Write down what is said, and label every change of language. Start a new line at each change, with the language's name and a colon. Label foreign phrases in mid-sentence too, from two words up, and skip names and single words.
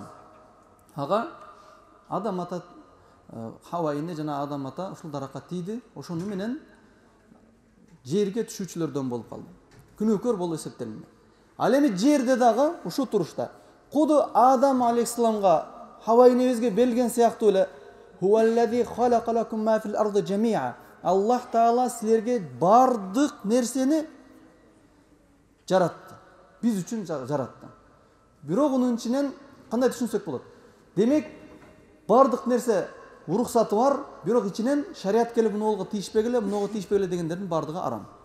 Kyrgyz: Ага Адам ата Хауа эне жана Адам ата ушул даракка тийди. Ошону менен жерге түшүүчүлөрдөн болуп калды. Күнөөкөр болуп эсептелинди. Ал эми жерде дагы ушул турушта Куду Адам алейхиссаламга Хауа энебизге берилген сыяктуу эле
Arabic: هو الذي خلق لكم ما في الأرض جميعا.
Kyrgyz: Аллах Таала силерге бардык нерсени жаратты. Биз үчүн жаратты. Бирок унун ичинен кандай түшүнсөк болот? Демек, бардык нерсе уруксаты бар, бирок ичинен шариат келип мунуга тийишпегиле, мунуга тийишпегиле дегендердин бардыгы арам.